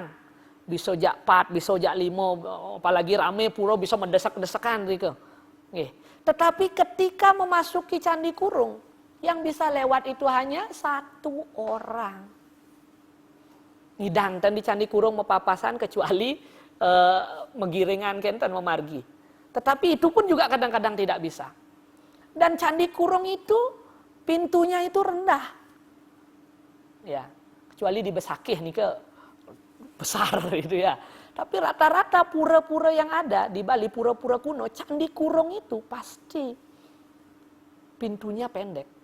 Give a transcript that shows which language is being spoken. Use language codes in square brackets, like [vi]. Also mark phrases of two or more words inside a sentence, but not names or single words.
[id] Bisa jak 4, bisa jak 5, apalagi rame pura bisa mendesak-desakan gitu. Tetapi ketika memasuki Candi Kurung, yang bisa lewat itu hanya 1 orang. [ban] Ngidangten di Candi Kurung mepapasan kecuali menggiringan kenten memargi. [id] Tetapi itu pun juga kadang-kadang tidak bisa. Dan Candi Kurung itu pintunya itu rendah. Ya, kecuali di Besakih nih ke besar gitu ya. Tapi rata-rata pura-pura yang ada di Bali, pura-pura kuno, Candi Kurung itu pasti pintunya pendek.